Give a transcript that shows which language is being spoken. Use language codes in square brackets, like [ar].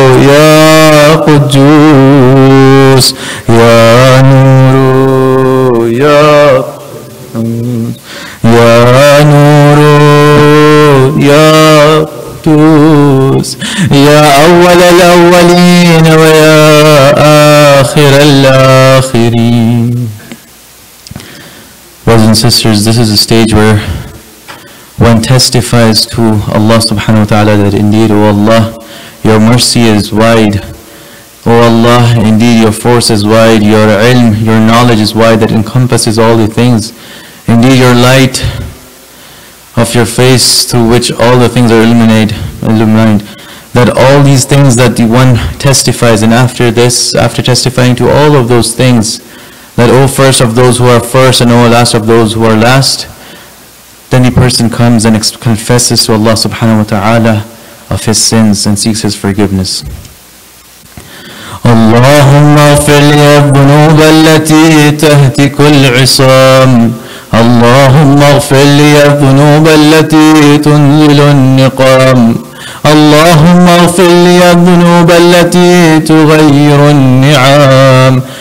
[ar] يا قدوس يا نور يا نور يا قدوس يا أول الأولين ويا آخر الآخرين. [en] Brothers and sisters, this is a stage where one testifies to Allah subhanahu wa ta'ala that indeed, O Allah, your mercy is wide. O Allah, indeed your force is wide, your ilm, your knowledge is wide that encompasses all the things. Indeed your light of your face through which all the things are illuminated, that all these things that the one testifies, and after this, after testifying to all of those things, that O first of those who are first and O last of those who are last, then the person comes and confesses to Allah subhanahu wa ta'ala of his sins and seeks his forgiveness. [ar] اللهم اغفر لي الذنوب التي تهتك العصام. اللهم اغفر لي الذنوب التي تنزل النقام. اللهم اغفر لي الذنوب التي تغير النعم.